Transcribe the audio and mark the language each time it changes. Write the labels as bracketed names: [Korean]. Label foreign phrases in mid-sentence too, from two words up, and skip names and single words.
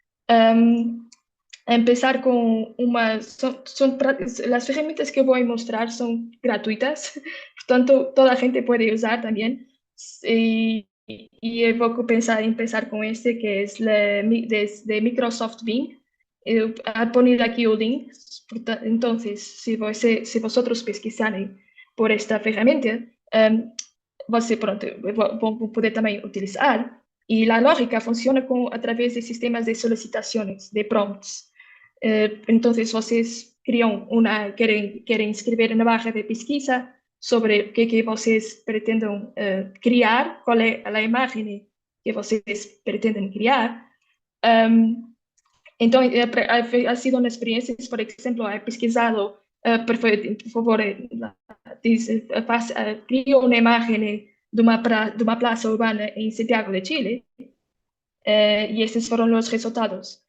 [Spanish] Empezar con las herramientas que voy a mostrar son gratuitas, por tanto toda la gente puede usar también. Y voy a empezar con este que es de Microsoft Bing. A poner aquí el link. Entonces, si vosotros [Portuguese] pesquisarem por esta ferramenta, você vão poder [Spanish] también utilizar. Y la lógica funciona a través de sistemas de solicitaciones, de prompts. Entonces, [Portuguese] vocês querem escrever [Spanish] una barra [Portuguese] de pesquisa [Spanish] sobre qué que [Portuguese] vocês pretendem criar, [Spanish] cuál es la imagen que [Portuguese] vocês pretenden criar. [Spanish] Entonces, ha sido una experiencia, por ejemplo, he pesquisado, por favor, crio una imagen de una plaza urbana en Santiago de Chile, y estos fueron los resultados.